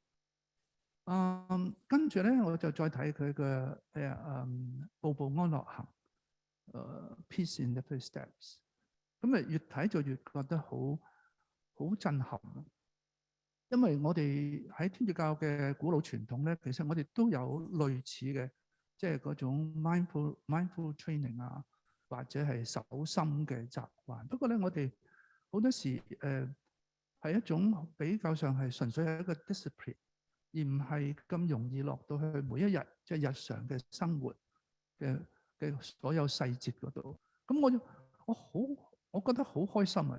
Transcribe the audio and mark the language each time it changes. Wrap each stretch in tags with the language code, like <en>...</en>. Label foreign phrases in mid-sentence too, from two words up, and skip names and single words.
<yue>跟住咧，我就再睇佢嘅步步安樂行 ，Peace in the First Steps。咁越睇就越覺得好震撼。因為我哋喺天主教嘅古老傳統咧，其實我哋都有類似嘅，即係嗰種</yue> <en>mindful training</en> <yue>啊，或者係守心嘅習慣。不過咧，我哋好多時係一種比較上係純粹係一個 discipline，而唔係咁容易落到去每一日即係日常嘅生活嘅所有細節嗰度。咁我覺得好開心啊！</yue>